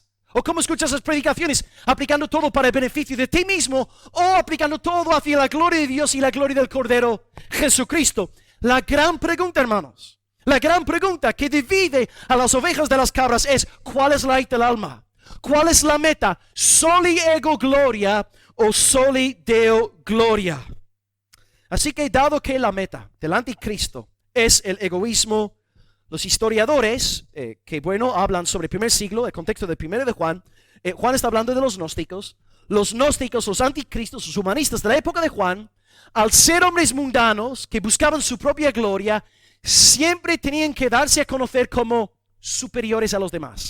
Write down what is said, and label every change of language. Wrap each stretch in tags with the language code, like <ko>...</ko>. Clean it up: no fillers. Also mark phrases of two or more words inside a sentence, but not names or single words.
<es>¿O cómo escuchas las predicaciones? ¿Aplicando todo para el beneficio de ti mismo o aplicando todo hacia la gloria de Dios y la gloria del Cordero Jesucristo? La gran pregunta, hermanos, la gran pregunta que divide a las ovejas de las cabras es: ¿cuál es la del alma? ¿Cuál es la meta?</es> <la>¿Soli ego gloria o soli Deo gloria?</la> <es>Así que, dado que la meta del anticristo es el egoísmo, los historiadores, hablan sobre el primer siglo, el contexto del primero de Juan, Juan está hablando de los gnósticos, los anticristos, los humanistas de la época de Juan, al ser hombres mundanos que buscaban su propia gloria, siempre tenían que darse a conocer como superiores a los demás.</es>